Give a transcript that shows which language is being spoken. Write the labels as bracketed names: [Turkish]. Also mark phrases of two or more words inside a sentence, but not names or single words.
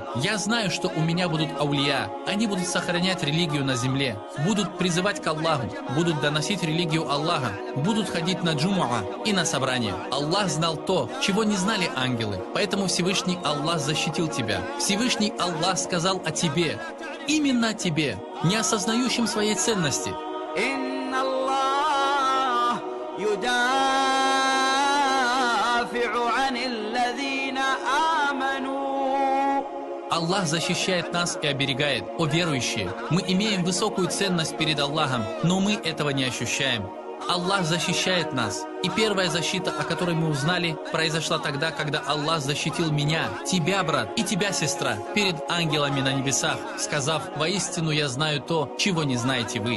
[Russian] Я знаю, что у меня будут аулия. Они будут сохранять религию на земле, будут призывать к Аллаху, будут доносить религию Аллаха, будут ходить на джумуа и на собрания». Аллах знал то, чего не знали ангелы. Поэтому Всевышний Аллах защитил тебя. Всевышний Аллах сказал о тебе, именно о тебе, не осознающим своей ценности. [Arabic] إن الله يدافع عن الذين آمنوا. [Russian] Аллах защищает нас и оберегает, о верующие. Мы имеем высокую ценность перед Аллахом, но мы этого не ощущаем. Аллах защищает нас. И первая защита, о которой мы узнали, произошла тогда, когда Аллах защитил меня, тебя, брат, и тебя, сестра, перед ангелами на небесах, сказав: «Воистину я знаю то, чего не знаете вы».